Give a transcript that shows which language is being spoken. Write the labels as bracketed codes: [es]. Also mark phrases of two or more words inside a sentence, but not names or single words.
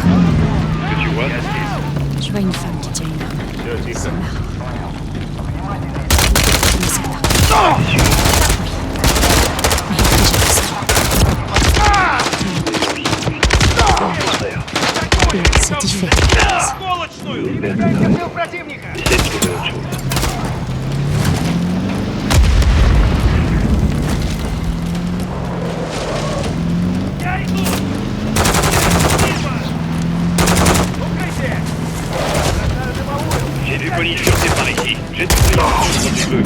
[fr] Ce que tu vois? Je vois une femme qui tient une arme. C'est marrant. C'est différent. [ru] Я убил противника! [fr] Essaie de trouver autre chose. [ru] Я иду! Укрытие! [fr] J'ai vu Connie fuir par ici. J'ai tout fait comme tu veux.